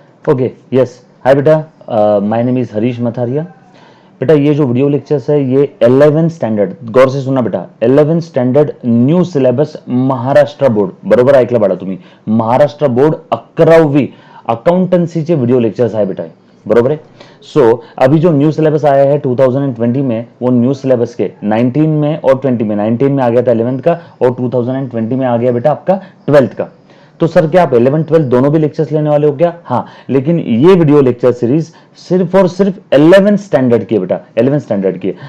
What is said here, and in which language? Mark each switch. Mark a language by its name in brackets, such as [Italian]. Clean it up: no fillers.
[English] Okay, yes, hi बेटा, my name is Harish Matharia. [Hindi] बेटा ये जो वीडियो लेक्चर्स है ये 11th स्टँडर्ड, गौर से सुना बेटा, 11th standard new syllabus Maharashtra board, [Marathi] बरोबर ऐकलं बाळा तुम्ही, महाराष्ट्र बोर्ड 11वी अकाउंटन्सीचे व्हिडिओ लेक्चर्स आहे बेटा हे, [Hindi] बरोबर है। सो अभी जो न्यू सिलेबस आया है 2020 में, वो न्यू सिलेबस के 19 में और 20 में, 19 में आ गया था 11th का और 2020 में आ गया बेटा आपका 12th का। तो सर क्या आप 11 12 दोनों भी लेक्चर्स लेने वाले हो क्या? हाँ, लेकिन ये वीडियो लेक्चर सीरीज सिर्फ और सिर्फ 11th स्टैंडर्ड की है बेटा, 11th स्टैंडर्ड की है।